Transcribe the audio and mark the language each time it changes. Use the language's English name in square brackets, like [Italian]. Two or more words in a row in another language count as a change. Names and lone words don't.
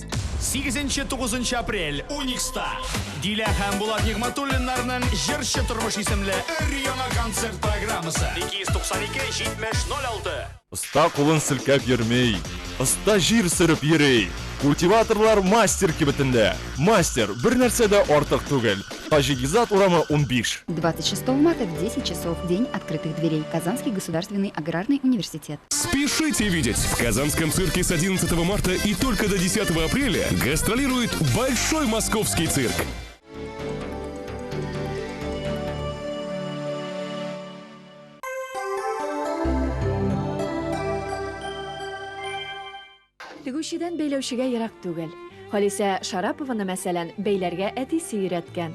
[Tatar] 8-9 апрель Уникста Дилә һәм Булат Нигъматуллиннарның җырчы тормыш исемле өр-яңа концерт программасы 292-70-06. Оста кулын селкәп йөрмей, оста җир сөреп йөри. Культиваторлар мастер кибетендә. Мастер бер нәрсәдә артык түгел. Тажигизат урамы 15. [Russian] 26 марта в 10 часов День открытых дверей. Казанский государственный аграрный университет. Спешите видеть! В Казанском цирке с 11 марта и только до 10 апреля гастролирует Большой московский цирк. [Tatar] Тегүчедән бәйләүчегә ерак түгел. Халисә Шарапованы мәсәлән бәйләргә әтисе өйрәткән.